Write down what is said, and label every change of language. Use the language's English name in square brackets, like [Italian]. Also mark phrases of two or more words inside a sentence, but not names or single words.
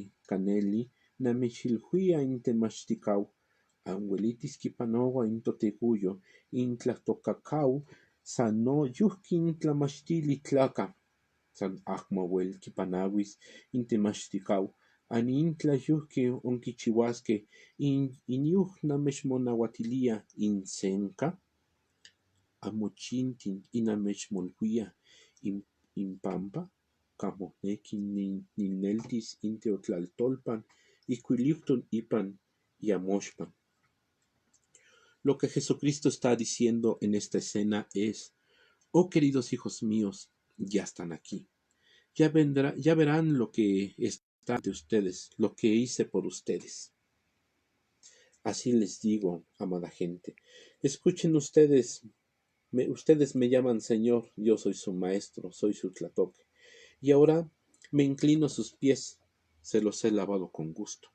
[Nahuatl languages] caneli, namechilhuia in temachticau, anhuelitis kipanoua in totecuyo, in tlahtocacau, san no yuhki in tlamachtili tlaca, san ahmauel kipanauis in temachticau, anin tlayuhki onkichiuasque in yuh namechmonauatilia in senca, amochintin inamechmolhuia in pampa, camohneki nineltis in teotlaltolpan, icuilipton ipan y amoxpan. [Spanish] Lo que Jesucristo está diciendo en esta escena es: oh queridos hijos míos, ya están aquí. Ya verán lo que está ante ustedes, lo que hice por ustedes. Así les digo, amada gente, escuchen ustedes, ustedes me llaman Señor, yo soy su maestro, soy su tlatoque, y ahora me inclino a sus pies, se los he lavado con gusto.